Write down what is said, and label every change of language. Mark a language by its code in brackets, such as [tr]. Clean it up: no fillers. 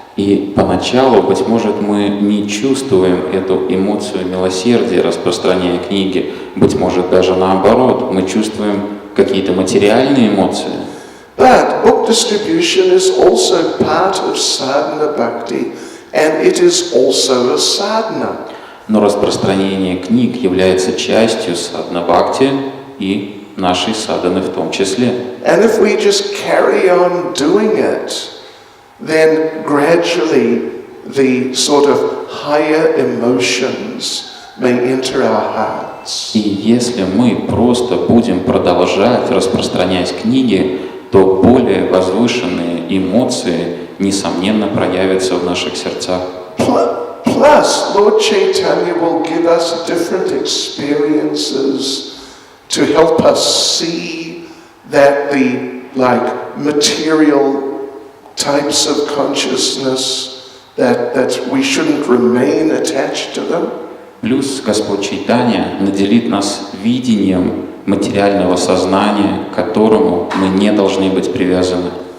[ru] И поначалу, быть может, мы не чувствуем эту эмоцию милосердия, распространяя книги. Быть может, даже наоборот, мы чувствуем какие-то материальные эмоции. [en] But book distribution is also part of sadhana bhakti, and it is also a sadhana. [ru] Но распространение книг является частью садхана бхакти и нашей садханы в том числе. [en] And if we just carry on doing it, then gradually the sort of higher emotions may enter our hearts. [ru] И если мы просто будем продолжать распространять книги, то более возвышенные эмоции, несомненно, проявятся в наших сердцах. [en] Plus, Lord Chaitanya will give us different experiences to help us see that the material types of consciousness that we shouldn't remain attached to them. [ru] Плюс Господь Чайтанья наделит нас видением материального сознания, к которому мы не должны быть привязаны.